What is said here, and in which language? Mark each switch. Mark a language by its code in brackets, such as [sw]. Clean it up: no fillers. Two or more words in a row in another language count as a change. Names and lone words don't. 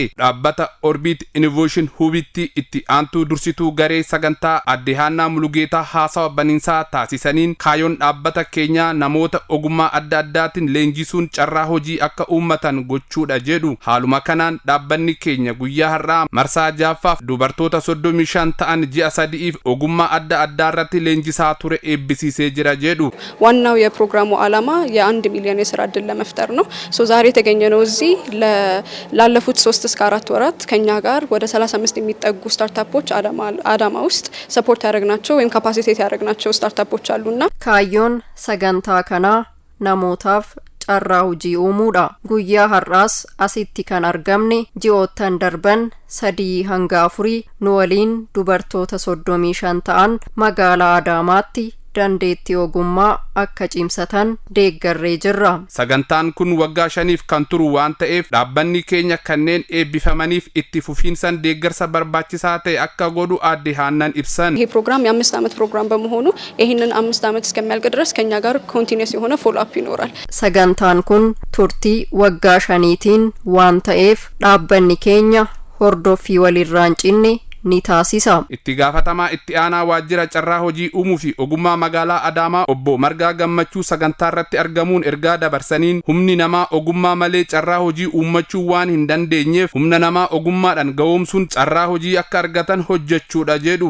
[om] Dhaabbata Orbit Innovation Hubitti itti aantuu dursituu garee sagantaa Adde Haannaa Mulugeetaa haasawa baniinsaa taasisaniin kaayoon dhaabbata keenyaa namoota ogummaa adda addaatiin leenjisuun carraa hojii akka uummatan gochuudha jedhu. Haaluma kanaan dhaabbanni keenya guyyaa har'aa marsaa jaffaaf dubartoota 35 ta'an ji'a 3 ogummaa adda addaa irratti leenjisaa ture eebbisiisee jira jedhu. [am] ዋናው የፕሮግራሙ ዓላማ የ1 ሚሊዮን የስራ ዕድል ለመፍጠር ነው። ዛሬ የተገኘነው እዚህ ላለፉት 3 እስከ 4 ወራት ከኛ ጋር ወደ 35 የሚጠጉ ስታርታፖች አዳማ ውስጥ ሰፖርት ያደረግናቸው ወይም ካፓሲቴት ያደረግናቸው ስታርታፖች አሉና [om] kaayyoon sagantaa kanaa namootaaf carraa hojii uumuudha. Guyyaa har'aas asitti kan argamne ji'oottan darban 3 hanga 4 nu waliin dubartoota 35 ta'an magaalaa Adaamaatti dandeettii ogummaa akka cimsatan deeggarree jirra. Sagantaan kun waggaa 5f kan turu waan ta'eef dhaabbanni keenya kanneen eebbifamaniif itti fufiinsan deeggarsa barbaachisaa ta'e akka godhu Adde Haannaan ibsan. [am] ይሄ ፕሮግራም የ5 ዓመት ፕሮግራም በመሆኑ ይሄንን 5 ዓመት እስከሚያልቅ ድረስ ከኛ ጋር ኮንቲኒየስ የሆነ [en] follow up [am] ይኖራል. [om] Sagantaan kun turtii waggaa 5tiin waan ta'eef dhaabbanni keenya hordofii walirraan cinne ni taasisa. Itti gaafatamaa itti aanaa waajjira carraa hojii uumuu fi ogummaa magaalaa Adaamaa obbo Margaa Gammachuu sagantaa irratti argamuun ergaa dabarsaniin humni namaa ogummaa malee carraa hojii uummachuu waan hin dandeenyeef humna namaa ogummaadhaan ga'oomsuun carraa hojii akka argatan hojjechuudha jedhu.